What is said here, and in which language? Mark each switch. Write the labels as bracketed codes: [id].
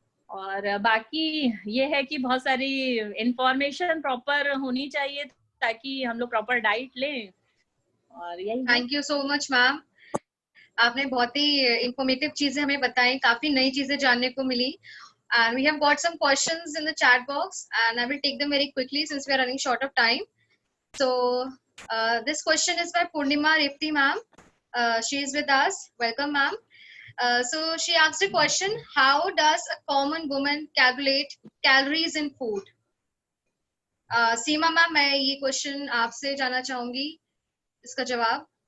[hi] और बाकी ये है कि बहुत सारी इंफॉर्मेशन प्रॉपर होनी चाहिए ताकि हम लोग प्रॉपर डाइट लें। और यही। [en] thank you so much ma'am, [hi] आपने बहुत ही इंफॉर्मेटिव चीजें हमें बताई, काफी नई चीजें जानने को मिली। [en] And we have got some questions in the chat box and I will take them very quickly since we are running short of time. So this question is by Purnima Repti ma'am. She is with us. Welcome ma'am. So she asked a question, how does a common woman calculate calories in food? [hi] Seema ma'am, मैं ये question आपसे जानना चाहूंगी, इसका जवाब।